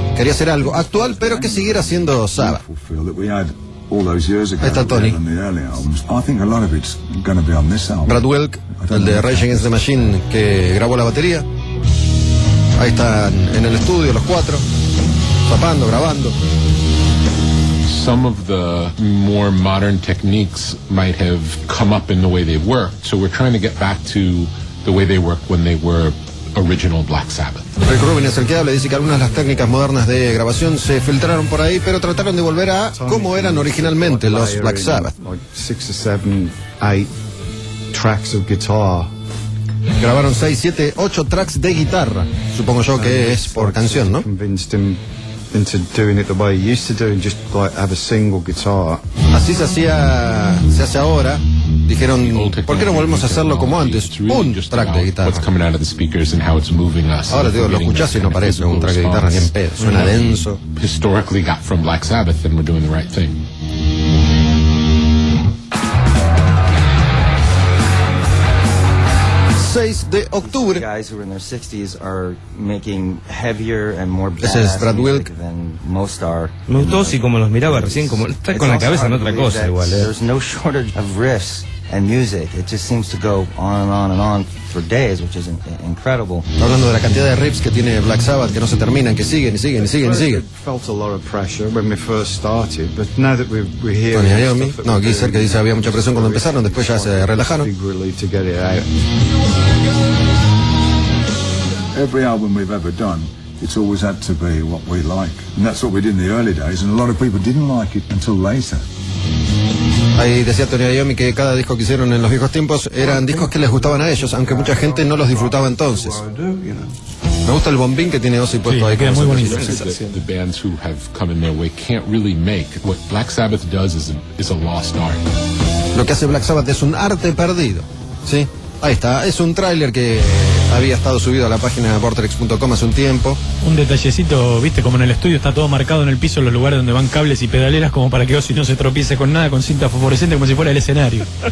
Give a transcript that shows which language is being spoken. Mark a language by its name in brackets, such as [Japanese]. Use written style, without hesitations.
[Spanish] Quería hacer algo actual, pero que siguiera siendo Sabbath. Ahí está Tony. Brad Wilk, el de Rage Against the Machine, que grabó la batería. Ahí están en el estudio los cuatro, zapando, grabando. [English] Some of the more modern techniques might have come up in the way they worked, so we're trying to get back to the way they worked when they were original Black Sabbath. [Spanish] Rick Rubin es el que habla, dice que algunas de las técnicas modernas de grabación se filtraron por ahí, pero trataron de volver a cómo eran originalmente los Black Sabbath. [English] Like 6 or 7, 8 tracks of guitar. [Spanish] Grabaron 6, 7, 8 tracks de guitarra. Supongo yo que es por canción, ¿no? [English] Into doing it the way he used to do and just like have a single guitar. [Spanish] Así se hace ahora. Dijeron, ¿por qué no volvemos a hacerlo como antes? Un track de guitarra. [English] What's coming out of the speakers and how it's moving us. [Spanish] Ahora digo, lo escuchás y no parece un track de guitarra ni en pedo. Suena denso. [English] Historically got from Black Sabbath and we're doing the right thing. [Spanish] Sabbath 6 de octubre. Ese es Brad Wilk. Me gustó, sí, como los miraba recién, como está con la cabeza en otra cosa igual. [English] There's no shortage of riffs and music. It just seems to go on and on and on for days, which is incredible. [Spanish] Hablando de la cantidad de riffs que tiene Black Sabbath, que no se terminan, que siguen y siguen y siguen y siguen. [English] Felt a lot of pressure when we first started, but now that we're here. Tony Iommi. [Spanish] No, Geezer, que dice había mucha presión cuando empezaron, después ya se relajaron. [English] Big relief to get it out. Every album we've ever done, it's always had to be what we like, and that's what we did in the early days. And a lot of people didn't like it until later. [Spanish] Ahí decía Tony Iommi que cada disco que hicieron en los viejos tiempos eran discos que les gustaban a ellos, aunque mucha gente no los disfrutaba entonces. Me gusta el bombín que tiene Ozzy puesto ahí. Queda muy bonito. The bands who have come in their way can't really make what Black Sabbath does is a lost art. Lo que hace Black Sabbath es un arte perdido, ¿sí? Ahí está, es un tráiler que había estado subido a la página de Vortex.com hace un tiempo. Un detallecito, viste, como en el estudio está todo marcado en el piso, los lugares donde van cables y pedaleras, como para que Ozzy no se tropiece con nada, con cinta fosforescente, como si fuera el escenario.